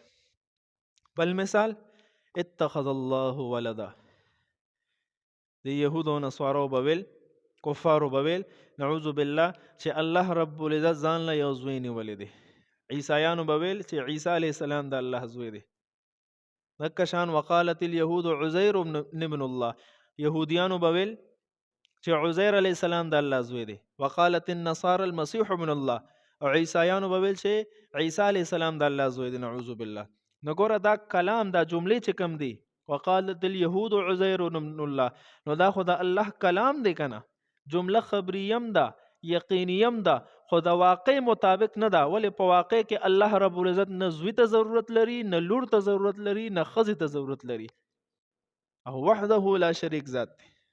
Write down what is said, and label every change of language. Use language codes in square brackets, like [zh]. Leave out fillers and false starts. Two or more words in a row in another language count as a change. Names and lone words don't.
[ps] بل مثال [ar] اتخذ الله ولدا، [ps] د یهودو نصارو بویل، کفارو بویل [ar] نعوذ بالله [ps] چې الله [ar] رب العزت [ps] ځان له یو زوی نیولی دی. عیسایانو بویل چې عیسی [ar] علیه السلام [ps] د الله زوی دی. دکه شان [ar] وقالت اليهود عزیر ابن الله، [ps] یهودیانو بویل چې عزیر [ar] علیه السلام [ps] د الله زوی دی. [ar] وقالت النصارى المسيح ابن الله، [ps] او عیسایانو بویل چې عیسی [ar] علیه السلام [ps] د الله زوی دی. [ar] نعوذ بالله. [ps] نو ګوره دا کلام دا جملې چې کم دی [ar] وقالت اليهود عزیر ابن الله، [ps] نو دا خو د الله کلام دی کنه، جمله خبریم ده یقینیم ده خو د واقع مطابق نه ده. ولې په واقع کې الله [ar] رب العزت [ps] نه زوی ته ضرورت لري، نه لور ته ضرورت لري، نه ښځې ته ضرورت لري، او [ar] وحده لا شریک [ps] ذات دی.